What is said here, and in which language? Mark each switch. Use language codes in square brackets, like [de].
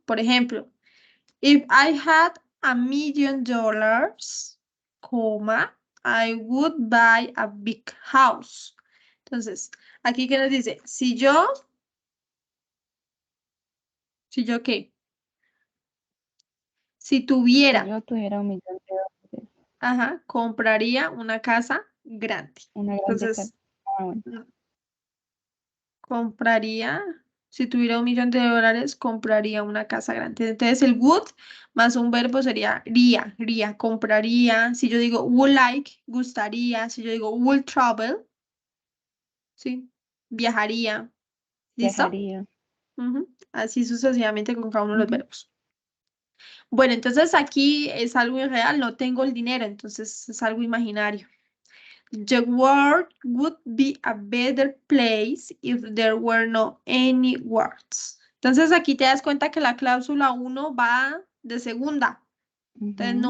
[es] Por ejemplo, [en] if I had $1,000,000, [es] coma, [en] I would buy a big house. [es] Entonces, aquí ¿qué nos dice? Si yo qué? Si Si tuviera, yo tuviera 1,000,000 de dólares, ajá, compraría una casa grande. una grande casa. Entonces, Bueno, compraría, si tuviera $1,000,000, compraría una casa grande. Entonces, el would más un verbo sería ría, compraría. Si yo digo would like, gustaría. Si yo digo would travel, ¿sí? Viajaría. ¿Listo? viajaría. Ujú. Así sucesivamente con cada uno de los Ujú. verbos. Bueno, entonces aquí es algo irreal, no tengo el dinero, entonces es algo imaginario. [en] The world would be a better place if there were no any words. [es] Entonces aquí te das cuenta que la cláusula 1 va de segunda, entonces no